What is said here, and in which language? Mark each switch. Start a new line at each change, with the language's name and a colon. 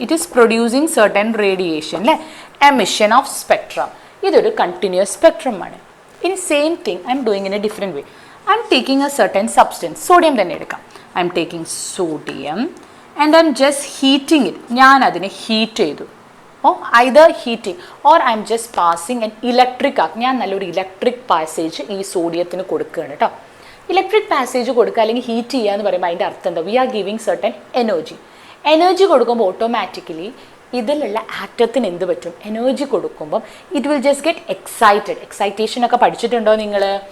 English: It is producing certain radiation അല്ലേ? Emission of spectrum.
Malayalam: ഇതൊരു continuous സ്പെക്ട്രമാണ്. ഇനി
English: Same thing I'm doing in a different way. I'm taking a certain substance.
Malayalam: Sodium തന്നെ എടുക്കാം.
English: I'm taking sodium and I'm just heating it.
Malayalam: ഞാൻ അതിനെ heat ചെയ്തു.
English: either heating or I am just passing an electric arc.
Malayalam: ഞാൻ നല്ലൊരു electric passage ഈ സോഡിയത്തിന് കൊടുക്കുകയാണ് കേട്ടോ. ഇലക്ട്രിക് പാസേജ് കൊടുക്കുക അല്ലെങ്കിൽ ഹീറ്റ് ചെയ്യുക എന്ന് പറയുമ്പോൾ അതിൻ്റെ അർത്ഥം എന്താ?
English: We are giving certain energy.
Malayalam: Energy കൊടുക്കുമ്പോൾ ഓട്ടോമാറ്റിക്കലി ഇതിലുള്ള ആറ്റത്തിന് എന്ത് പറ്റും? എനർജി കൊടുക്കുമ്പം
English: It will just get excited.
Malayalam: എക്സൈറ്റേഷനൊക്കെ പഠിച്ചിട്ടുണ്ടോ നിങ്ങൾ?